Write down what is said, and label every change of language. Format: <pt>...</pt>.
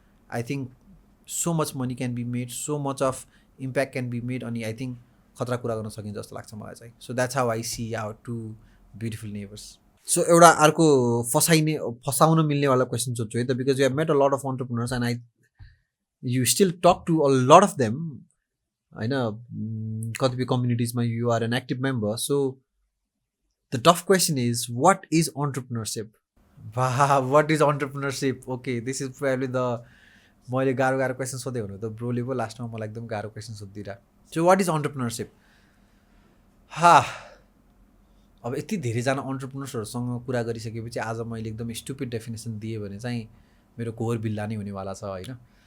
<en>I think so much money can be made, so much of impact can be made.</en> <ne>अनि</ne> <en>I think</en> <ne>खतरा कुरा गर्न सकिन्छ जस्तो लाग्छ मलाई चाहिँ.</ne> <en>So that's how I see our 2 beautiful neighbours.</en> <ne>So एउटा अर्को फसाउन मिल्नेवाला क्वेसन सोध्छु है त,</ne> <en>because you have met a lot of entrepreneurs and you still talk to a lot of them</en> <ne>होइन, कतिपय कम्युनिटिजमा</ne> <en>you are an active member. So the tough question is, what is entrepreneurship? What is entrepreneurship? Okay, this is probably the</en> <ne>मैले गाह्रो question सोधेँ भने त ब्रोले पो लास्टमा मलाई एकदम गाह्रो question सोधिदिएर.</ne> <en>So what is entrepreneurship?</en> <ne>अब यति धेरैजना अन्टरप्रेनर्सहरूसँग कुरा गरिसकेपछि आज मैले एकदम स्टुपिड डेफिनेसन दिएँ भने चाहिँ मेरो कोहर बिल्ला नै हुनेवाला छ होइन.</ne>